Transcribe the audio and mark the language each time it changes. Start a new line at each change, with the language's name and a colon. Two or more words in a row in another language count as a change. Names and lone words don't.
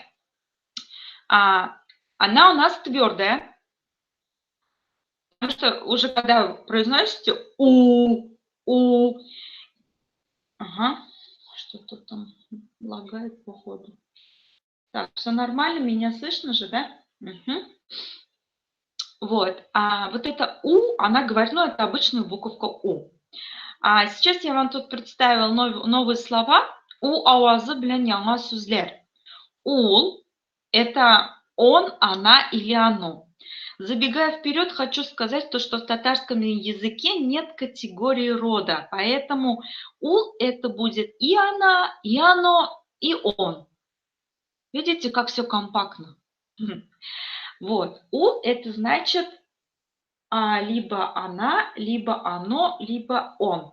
Russian: Она у нас твердая, потому что уже когда вы произносите что-то там лагает походу. Так, все нормально, меня слышно же, да? Вот, вот это она говорит, ну, это обычная буковка У. Сейчас я вам тут представила новые слова.
Tatar: У ауазы белән яңа сүзләр. Ул –
Russian: это он, она или оно. Забегая вперед, хочу сказать то, что в татарском языке нет категории рода, поэтому ул – это будет и она, и оно, и он. Видите, как все компактно? Вот, ул – это значит либо она, либо оно, либо он.